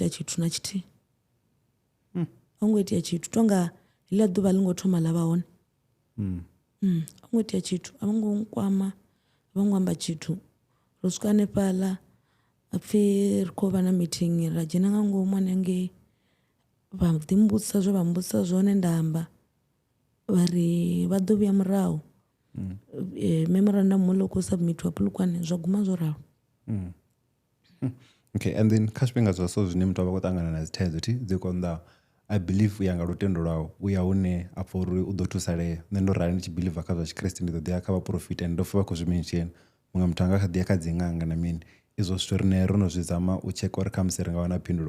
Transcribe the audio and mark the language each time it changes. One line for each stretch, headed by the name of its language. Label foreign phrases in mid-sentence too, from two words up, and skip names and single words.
Venda: ita tshithu na tshithihi a zwi ngo itea tshithu tonga heḽia ḓuvha ḽi ngo thoma ḽa vha hone a ngo itea tshithu a vho ngo nkwama a vho ngo amba tshithu ro swika hanefhaḽa a pfhi ri khou vha na meeting ra dzhena nga ngomu hanengei vha ḓi mbudzisa zwe vha mbudzisa zwone nda amba vha ri vha ḓo vhuya murahu memorandum muḽa u khou submitiwa Polokwane zwa guma zwo ralo
English: okay and then
Venda: kha zwifhinga zwa so zwine muthu a vha khou ṱangana na dzi thaidzo dzi konḓaho
English: I believe
Venda: u ya nga lutendo lwawe u ya hune a pfha uri u ḓo thusalea nṋe ndo rali ndi tshi believe kha zwa tshikriste ndi ḓo ḓi ya kha vhaprofita and ndo pfha vha khou zwi mention muṅwe muthu anga kha ḓi ya kha dzi ṅanga na mini izwo zwithu rine ro no zwi zama u tsheka uri khamusi ri nga wana phindulo